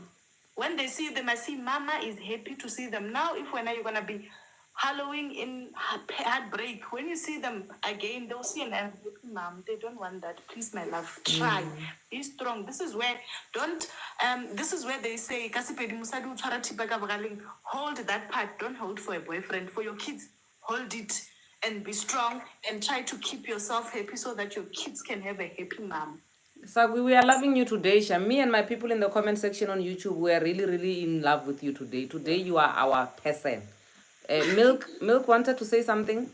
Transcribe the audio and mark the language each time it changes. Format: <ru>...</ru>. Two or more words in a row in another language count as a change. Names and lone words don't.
<en>When they see them, I see Mama is happy to see them. Now, if when are you gonna be hallowing in heartbreak, when you see them again, they'll see an happy mom. They don't want that. Please, my love, try. Be strong. This is where this is where they say,</en> <tn>"Kasipedi musadi utshwara thipa ka bogaleng."</tn> <en>Hold that part. Don't hold for a boyfriend. For your kids, hold it and be strong and try to keep yourself happy so that your kids can have a happy mom. Sagwi, we are loving you today, Sha. Me and my people in the comment section on YouTube, we are really, really in love with you today. Today, you are our person. Milk wanted to say something.</en>